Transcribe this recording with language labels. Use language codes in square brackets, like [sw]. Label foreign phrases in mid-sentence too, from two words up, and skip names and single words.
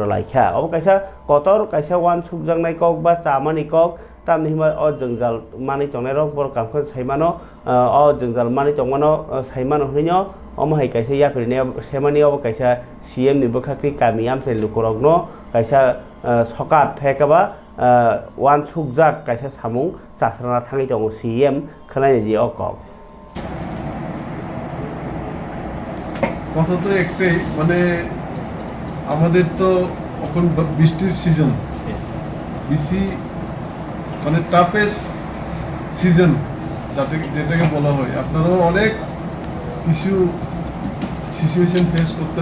[trp] laikha ob kaisa kotor kaisa wan subjangnai kok ba chamani kok tamni hima o jongjal mani tongnai rok bor kamkho saimano o jongjal mani tongmano saimano hino omo hai kaisa yakrine semani ob kaisa CM ni bokhakri kamiam se lukorogno kaisa sokat thekaba ওয়ান সুকজাক কাইসা সামুং চাসরানা থাঙি দङ CM খনাই জি অকক [bn] কথা তো একটাই মানে আমাদের তো এখন বৃষ্টির সিজন বেশি মানে [en] toughest season [bn] যেটাকে বলা হয় আপনারাও অনেক কিছু [en] situation face [bn] করতে